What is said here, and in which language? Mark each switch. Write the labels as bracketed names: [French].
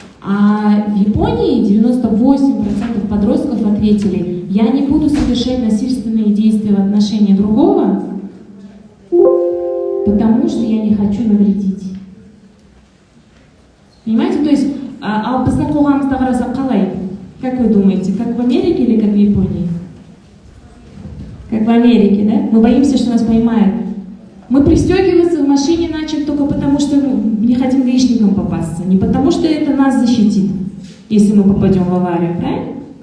[Russian] А в Японии 98% подростков ответили: я не буду совершать насильственные действия в отношении другого, потому что я не хочу навредить. Понимаете? То есть, [Kazakh] біздің қоғамымызда қарасақ қалай? [Russian] Как вы думаете, как в Америке или как в Японии? Как в Америке, да? Мы боимся, что нас поймают. Мы пристегиваться в машине начали только потому, что не хотим гаишникам попасться. Не потому, что это нас защитит, если мы попадем в аварию, правильно?